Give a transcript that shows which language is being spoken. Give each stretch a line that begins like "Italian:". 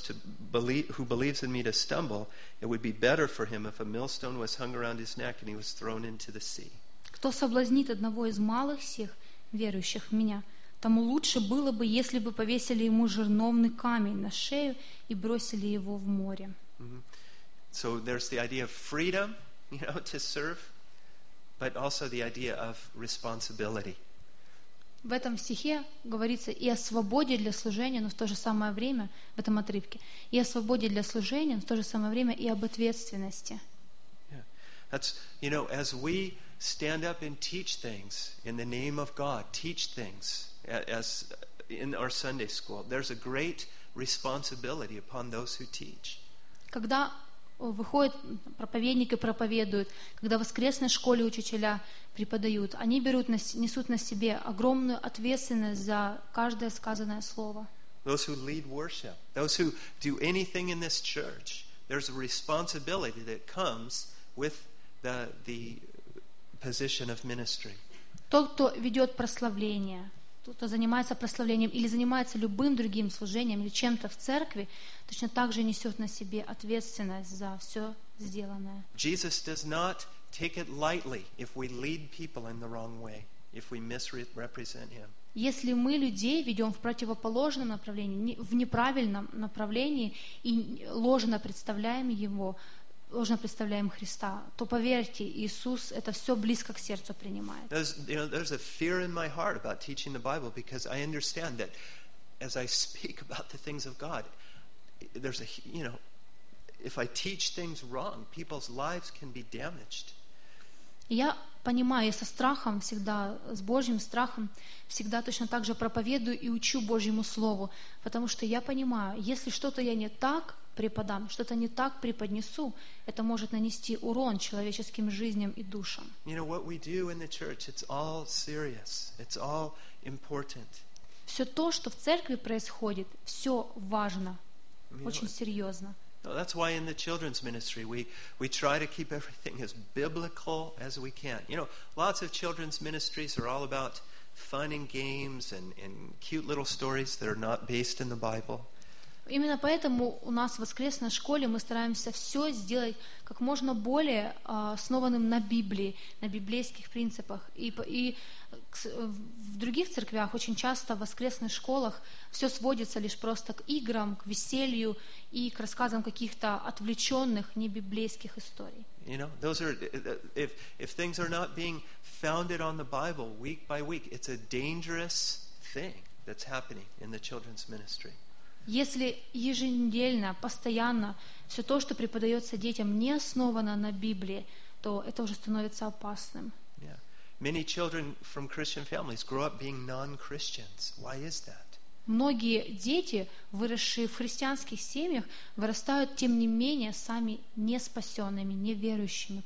Russian: Другая сторона медали. Кто соблазнит одного из малых сих, верующих в меня, тому лучше было бы, если бы повесили ему жерновный камень на шею и бросили его в море.
English: So there's the idea of freedom, to serve, but also the idea of responsibility.
Russian: В этом стихе говорится и о свободе для служения, но в то же самое время, в этом отрывке, и о свободе для служения, но в то же самое время и об ответственности.
English: Yeah. That's, as we stand up and teach things in the name of God, teach things as in our Sunday school, there's a great responsibility upon those who teach.
Russian: Когда выходят проповедники, проповедуют, когда в воскресной школе учителя преподают, они берут, несут на себе огромную ответственность за каждое сказанное слово.
English: Those who lead worship, those who do anything in this church, there's a responsibility that comes with the position of ministry.
Russian: Тот, кто ведет прославление, тот, кто занимается прославлением или занимается любым другим служением или чем-то в церкви, точно так же несет на себе ответственность за все сделанное.
English: Jesus does not take it lightly if we lead people in the wrong way, if we misrepresent him.
Russian: Если мы людей ведем в противоположном направлении, в неправильном направлении и ложно представляем его, ложно представляем Христа, то поверьте, Иисус это все близко к сердцу принимает.
English: There's a fear in my heart about teaching the Bible because I understand that as I speak about the things of God, there's a, you know, if I teach things wrong, people's lives can be damaged.
Russian: Я понимаю, я со страхом всегда, с Божьим страхом, всегда точно так же проповедую и учу Божьему Слову, потому что я понимаю, если что-то я не так преподам, что-то не так преподнесу, это может нанести урон человеческим жизням и душам.
English: You know, what we do in the church, it's all serious, it's all important.
Russian: Все то, что в церкви происходит, все важно, очень серьезно.
English: No, that's why in the children's ministry we try to keep everything as biblical as we can. You know, lots of children's ministries are all about fun and games and cute little stories that are not based in the Bible.
Russian: Именно поэтому у нас в воскресной школе мы стараемся все сделать как можно более основанным на Библии, на библейских принципах. И в других церквях очень часто в воскресных школах все сводится лишь просто к играм, к веселью и к рассказам каких-то отвлеченных, не библейских историй.
English: You know, those are if things are not being founded on the Bible week by week, it's a dangerous thing that's happening in the children's ministry.
Russian: Если еженедельно, постоянно все то, что преподается детям, не основано на Библии, то это уже становится опасным.
English: Yeah. Many children from Christian families grow up being non-Christians. Why is that?
Russian: Многие дети, выросшие в христианских семьях, вырастают тем не менее сами не спасенными, не верующими.